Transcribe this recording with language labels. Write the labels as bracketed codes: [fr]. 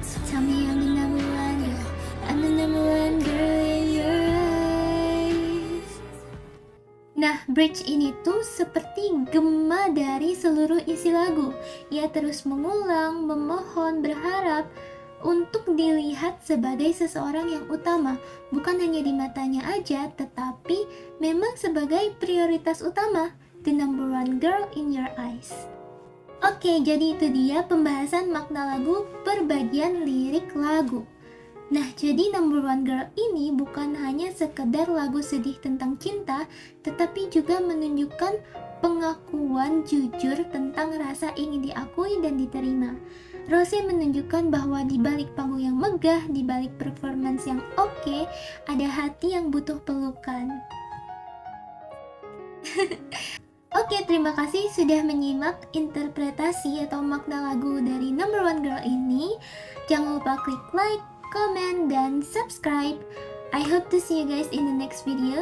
[en] Tell me I'm the number one girl, I'm the number one girl in your eyes. [id] Nah, bridge ini tuh seperti gema dari seluruh isi lagu. Ia terus mengulang, memohon, berharap untuk dilihat sebagai seseorang yang utama, bukan hanya di matanya aja, tetapi memang sebagai prioritas utama, [en] the number one girl in your eyes. [id] Oke, jadi itu dia pembahasan makna lagu per bagian lirik lagu. Nah, jadi Number One Girl ini bukan hanya sekedar lagu sedih tentang cinta, tetapi juga menunjukkan pengakuan jujur tentang rasa ingin diakui dan diterima. Rose menunjukkan bahwa di balik panggung yang megah, di balik performance yang oke, ada hati yang butuh pelukan. Oke, terima kasih sudah menyimak interpretasi atau makna lagu dari Number One Girl ini. Jangan lupa klik like, comment, dan subscribe. [en] I hope to see you guys in the next video.